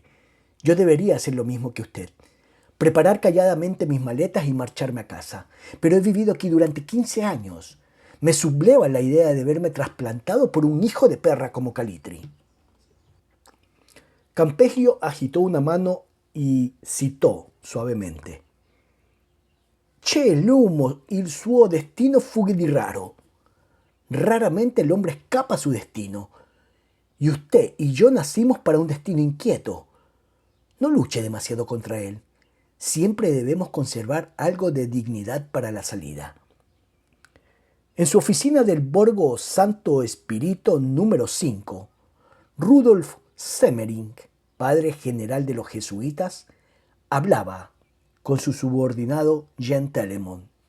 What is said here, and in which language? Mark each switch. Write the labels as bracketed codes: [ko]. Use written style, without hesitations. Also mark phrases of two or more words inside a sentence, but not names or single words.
[es] Yo debería hacer lo mismo que usted, preparar calladamente mis maletas y marcharme a casa, pero he vivido aquí durante 15 años. Me subleva la idea de verme trasplantado por un hijo de perra como Calitri. Campeggio agitó una mano y citò suavemente. [it] C'è l'uomo, il suo destino fugge di raro. [es] Raramente el hombre escapa a su destino. Y usted y yo nacimos para un destino inquieto. No luche demasiado contra él. Siempre debemos conservar algo de dignidad para la salida. En su oficina del Borgo Santo Espíritu número 5, Rudolf Semmering, padre general de los jesuitas, hablaba con su subordinado Jean Telemon.